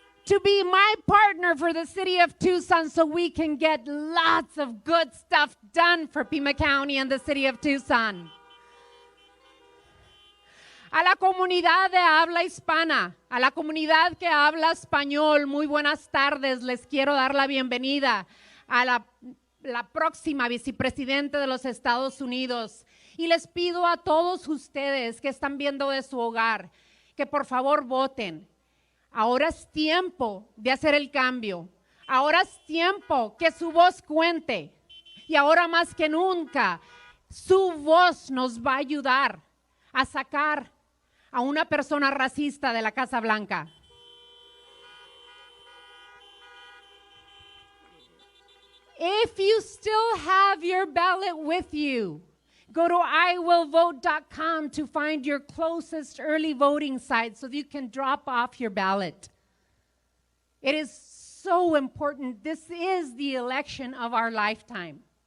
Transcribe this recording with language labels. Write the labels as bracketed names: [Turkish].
[English] to be my partner for the city of Tucson so we can get lots of good stuff done for Pima County and the city of Tucson. [Spanish] A la comunidad de habla hispana, a la comunidad que habla español, muy buenas tardes, les quiero dar la bienvenida a la próxima vicepresidenta de los Estados Unidos. Y les pido a todos ustedes que están viendo de su hogar, que por favor voten. Ahora es tiempo de hacer el cambio. Ahora es tiempo que su voz cuente. Y ahora más que nunca, su voz nos va a ayudar a sacar a una persona racista de la Casa Blanca. [English] If you still have your ballot with you, go to iwillvote.com to find your closest early voting site so that you can drop off your ballot. It is so important. This is the election of our lifetime.